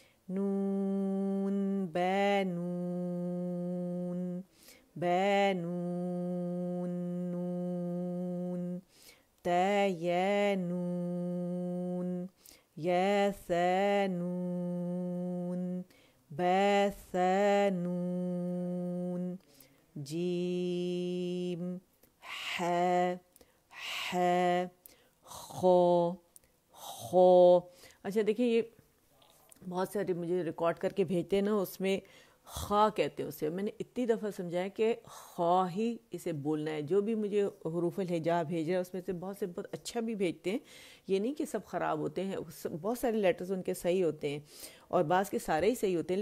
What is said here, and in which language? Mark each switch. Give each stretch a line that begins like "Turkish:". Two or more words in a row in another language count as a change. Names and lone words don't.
Arabic: نون با نون, با نون نون, تا یا نون, یا ثا نون, با ثا نون, جیم, ح, خو, خو.
Urdu: اچھا دیکھیں, یہ بہت سارے مجھے ریکارڈ کر کے بھیجتے ہیں نا, اس میں خواہ کہتے ہیں اسے. میں نے اتنی دفعہ سمجھایا کہ خواہ ہی اسے بولنا ہے. جو بھی مجھے حروف الہجا بھیج رہے ہیں اس میں سے بہت سے بہت اچھا بھی بھیجتے ہیں, یہ نہیں کہ سب خراب ہوتے ہیں, بہت سارے لیٹرز ان کے صحیح ہوتے ہیں اور بعض کے سارے ہی صحیح ہوتے ہیں.